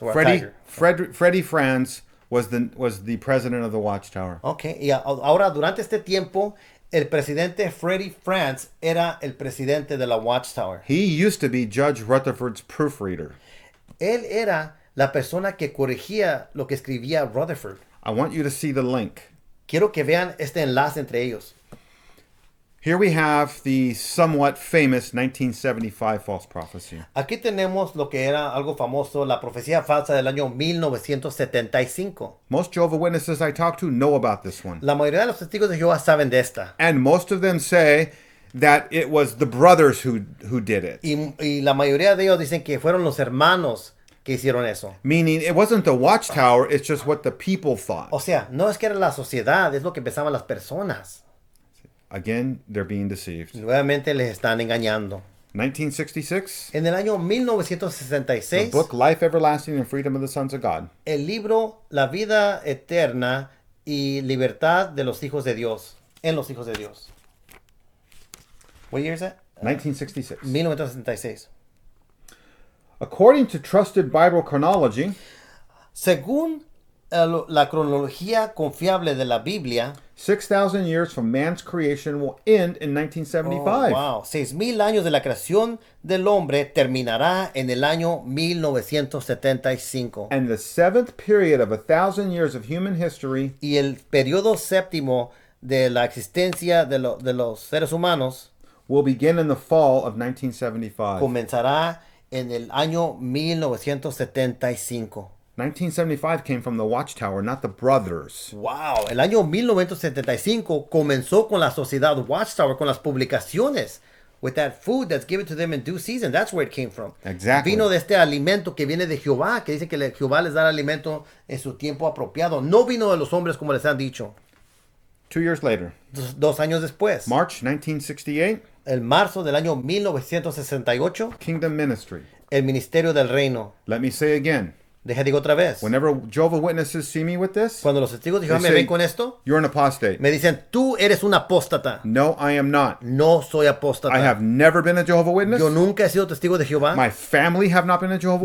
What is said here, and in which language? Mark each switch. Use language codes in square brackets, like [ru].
[en] Freddie Franz was the president of the Watchtower. [es] Okay, y ahora durante este tiempo el presidente Freddie Franz era el presidente de la Watchtower. [en] He used to be Judge Rutherford's proofreader. [es] Él era la persona que corregía lo que escribía Rutherford. [en] I want you to see the link. [es] Quiero que vean este enlace entre ellos. [en] Here we have the somewhat famous 1975 false prophecy. [es] Aquí tenemos lo que era algo famoso, la profecía falsa del año 1975. [en] Most Jehovah's Witnesses I talk to know about this one. [es] La mayoría de los testigos de Jehová saben de esta. [en] And most of them say that it was the brothers who did it. [es] Y la mayoría de ellos dicen que fueron los hermanos que hicieron eso. [en] Meaning it wasn't the Watchtower, it's just what the people thought. [es] O sea, no es que era la sociedad, es lo que pensaban las personas. [en] Again, they're being deceived. [es] Nuevamente les están engañando. [en] 1966. [es] En el año 1966. [en] The book Life Everlasting and Freedom of the Sons of God. [es] El libro La vida eterna y libertad de los hijos de Dios. En los hijos de Dios. [en] What year is that? 1966. [es] 1966. [en] According to trusted Bible chronology, [es] según la cronología confiable de la Biblia, [en] 6,000 years from man's creation will end in 1975. Oh, wow. [es] 6,000 años de la creación del hombre terminará en el año 1975. [en] And the seventh period of 1,000 years of human history, [es] y el periodo séptimo de la existencia de los seres humanos, [en] will begin in the fall of 1975. [es] Comenzará en el año 1975. [en] 1975 came from the Watchtower, not the brothers. [es] Wow, el año 1975 comenzó con la sociedad Watchtower, con las publicaciones [en] with that food that's given to them in due season. That's where it came from. Exactly. [es] Vino de este alimento que viene de Jehová, que dice que Jehová les da el alimento en su tiempo apropiado. No vino de los hombres como les han dicho. [en] 2 years later, [es] 2 años después, [en] March 1968, [es] el marzo del año 1968, [en] Kingdom Ministry. [es] el ministerio del reino. [en] Let me say again, [es] Deja digo otra vez. [en] whenever Jehovah Witnesses see me with this, [es] Cuando los testigos de Jehová [en] they [es] me [en] say, [es] ven con esto, [en] you're an apostate. [es] me dicen, tú eres un apóstata. [en] No, I am not. [es] No soy apóstata. [en] I have never been a Jehovah Witness. [es] Yo nunca he sido testigo de Jehová. [en] My family have not been a Jehovah